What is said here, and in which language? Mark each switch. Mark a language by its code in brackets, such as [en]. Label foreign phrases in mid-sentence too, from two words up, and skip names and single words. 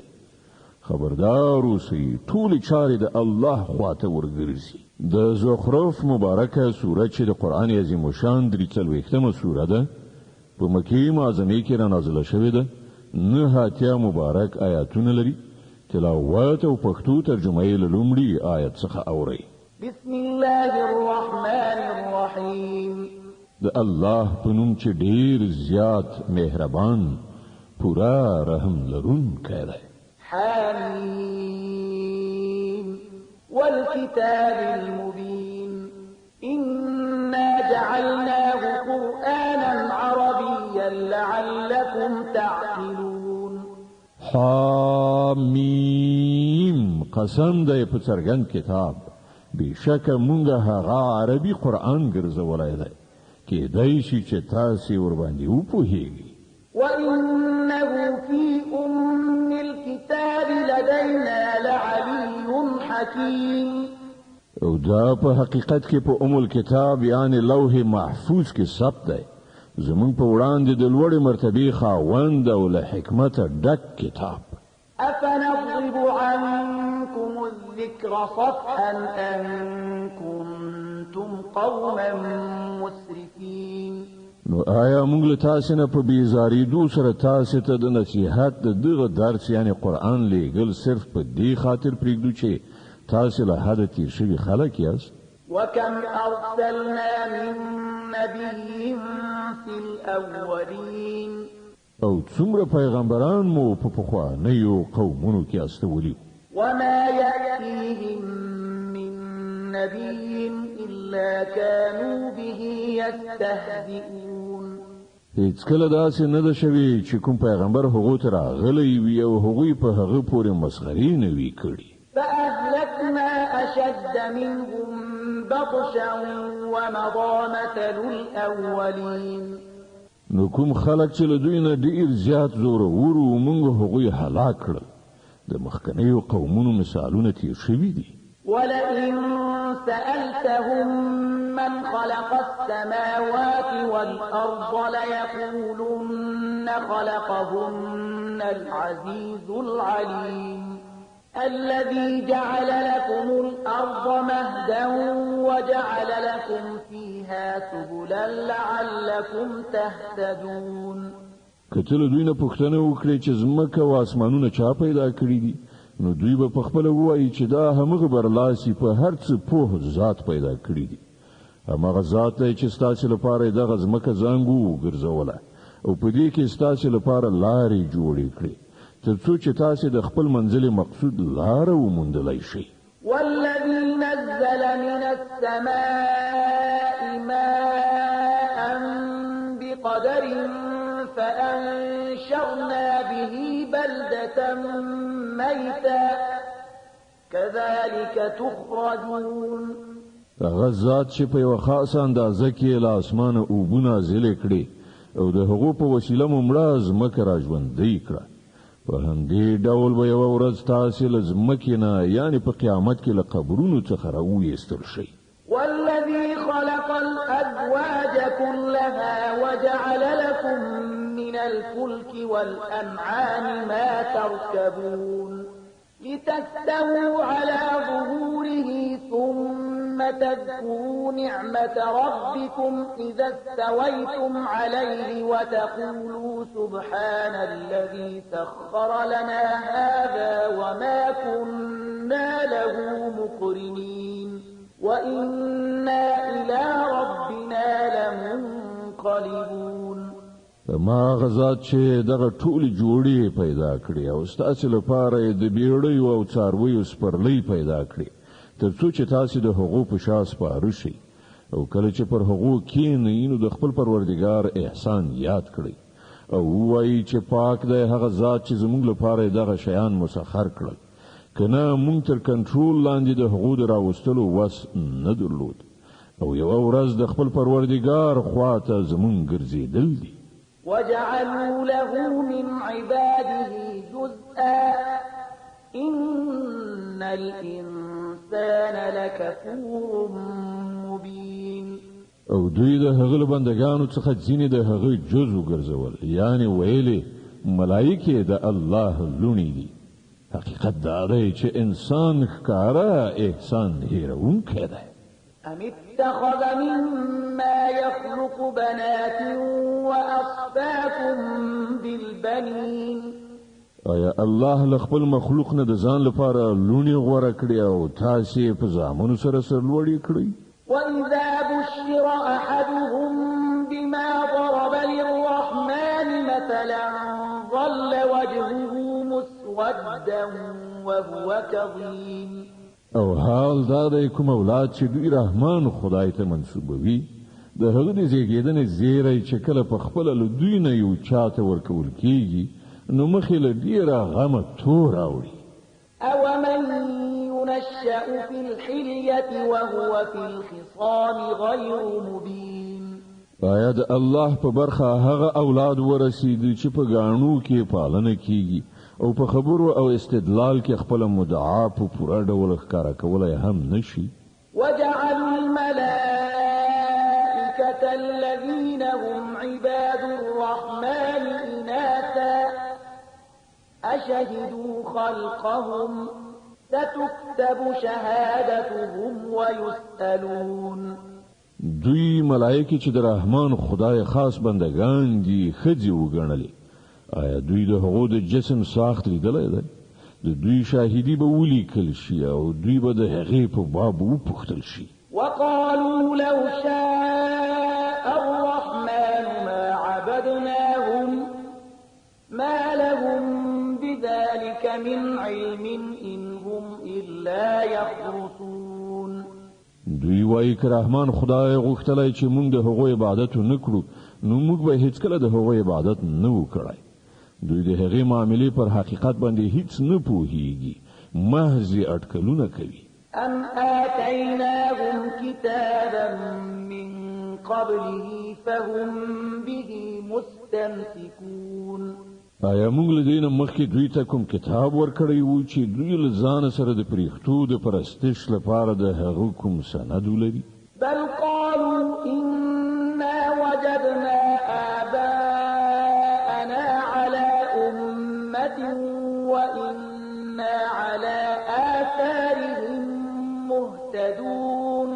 [ps] خبردار اوسئ ټولې چارې د الله خواته ورګرځي. د زخرف مبارکه سوره چې د قرآن عظیم الشان 43مه سوره ده په مکې معظمې کې را نازله شوې ده 9 مبارک آیاتونه لري. تلاوت او پښتو ترجمه یې له لومړي آیت څخه اورئ. [ar] بسم الله الرحمن الرحيم. [ps] د الله په نوم چې ډېر زیات مهربان پورا رحم لرونکی دی. [ar] حميم والكتاب المبين إنا جعلناه قرآنا عربيا لعلكم تعقلون. [ps] حمیم قسم دی په څرګند کتاب بشک مونږ هغه عربي قرآن ګرځولی دی کېدای شي چې تاسې ورباندې وپوهیږئ. [ar] وإنه في أم الكتاب لدينا لعلي حكيم. [ps] او دا په حقیقت کې په [ar] ام الكتاب [ps] یعنی لوح محفوظ کې ثبت دی زمونږ په وړاندې د لوړې مرتبې خاوند او له حکمته ډک کتاب. [ar] أفنضرب عنكم الذكر صفحا أن كنتم قوما مسرفين. [ps] نو آیا موږ له تاسو نه په بیزاریدو سره تاسو ته د نصیحت د دغه درس یعنی قرآن لیږل صرف په دې خاطر پرېږدو چې تاسو له حده تیر شوي خلک یاست؟ [ar] وكم أرسلنا من نبي في الأولين. [ps] او څومره پیغمبران مو په پخوانیو قومونو کې استولي. [ar] وما يأتيهم من نبي إلا كانوا به يستهزئون. [ps] هیڅ کله داسې نه ده شوي چې کوم پیغمبر هغو ته راغلی وي او هغوی په هغه پورې مسخرې نه وي کړي. [ar] فأهلكنا أشد منهم بطشا ومضى مثل الأولين. [ps] نو کوم خلک چې له دوی نه ډېر زیات زورور وو موږ هغوی هلاک کړل. د مخکنیو قومونو مثالونه تیر شوي دي. [ar] ولئن سألتهم من خلق السماوات والأرض ليقولن خلقهن العزيز العليم الذي جعل لكم الأرض مهدا وجعل لكم فيها سبلا لعلكم تهتدون. [ps] کله دوی نه پوښتنه وکړي چې ځمکه او اسمانونه چا پیدا کړي دي نو دوی به په خپل وایي چې دا همغه برلاسي په هر څه پوه ذات پیدا کړی دي. همغه ذات دی چې ستاسو لپاره دغه ځمکه زنګو ګرځوله او په دې کې ستاسو لپاره لارې جوړې کړې تر څو چې تاسو د خپل منزل مقصود لار وموندلای شئ. [ar] والذي نزل من السماء ماء بقدر فأنشرنا به بلدة ميتا كذلك تخرجون. [ps] هغه ذات چې په یو خاصه اندازه کې له اسمانه اوبونه نازلې کړې او د هغو په وسیله مو مړه ځمکه راژوندۍ کړه. په همدې ډول به یوه ورځ تاسې له ځمکې نه یعنې په قیامت کې له قبرونو څخه راوویستل شئ. [ar] والذي خلق الأزواج كلها وجعل لكم من الفلك والأنعام ما تركبون لتستووا على ظهوره ثم تذكروا نعمة ربكم إذا استويتم عليه وتقولوا سبحان الذي سخر لنا هذا وما كنا له مقرنين وإنا إلى ربنا لمنقلبون. [ps] ما غزاد چې دغه ټولې جوړې پیدا کړې او ستاسو لپاره د بیړیو او څارویو سپرلۍ پیدا کړې تر څو چې تاسو د هغو په شا سپاره شئ او کله چې پر هغو کښېنئ نو د خپل پروردګار احسان یاد کړئ او ووایئ چې پاک دی هغه ذات چې زموږ لپاره دغه شیان مسخر کړل کنه مونږ تر کنټرول لاندې د هغو د راوستلو وس نه درلود او یوه ورځ د خپل پروردګار خواته زموږ ګرځېدل دي. [ar] وجعلوا له من عباده جزءا إن الإنسان لكفور مبين. [ps] او دوی د هغه بندگانو څخه ځینې د هغه جز وګرځول یعنی ویلي ملائکه د الله لونی دي. حقیقت دا دی چې انسان ښکارا احسان هیرونکی دی. [ar] أم اتخذ مما يخلق بنات وأصفاكم بالبنين. [ps] آیا الله لخپل مخلوق نه د ځان لپاره لونی غوړه کړی او تاسې په زامنو سره سرلوړي کړی؟ [ar] وإذا بشر أحدهم بما ضرب للرحمن مثلا ظل وجهه مسودا وهو كظيم. [ps] او حال دا دی کوم اولاد چې دوی رحمان خدای ته منسوبوي د هغه د زیږیدنې زیری چې کله په خپله له دوی نه یو چاته ورکول کیږي نو مخې له ډیره غمه تور راوړي. [ar] أومن ينشأ في الحلية وهو في الخصام غير مبين. [ps] آیا د الله په برخه هغه اولاد ورسیدي چې په غاڼو کې پالنه کیږي او په خبرو او استدلال کې خپل مدعا په پوره ډول ښکارا کولای هم نشي؟ [ar] وجعلوا الملائكة الذين هم عباد الرحمن إناثا أشهدوا خلقهم ستكتب شهادتهم ويسألون. [ps] دوی ملائکه چې د رحمان خدای خاص بندگان دي خځې وګڼلې آیا دوی د هغو د جسم ساخت لیدلی دی؟ د دوی شاهدي به ولیکل شي او دوی به د هغې په باب وپوښتل شي. [ar] وقالوا لو شاء الرحمن ما عبدناهم ما لهم بذلك من علم إن هم إلا يخرصون. [ps] دوی وایي که رحمان خدای غوښتلی چې موږ د هغو عبادت نه کړو نو موږ به هیڅکله د هغو عبادت نه و کړی. دوی د هغې معاملې پر حقیقت باندې هیڅ نه پوهیږي محض اټکلونه کوي. [ar] أم آتيناهم كتابا من قبله فهم به مستمسكون. [ps] آیا موږ له دې نه مخکې دوی ته کوم کتاب ورکړی و چې دوی له ځانه سره د پریښتو د پرستش لپاره د هغه کوم سند ولري؟ [ar] بل قالوا إنا وجدنا آباءنا على أمة وإنا على آثارهم مهتدون.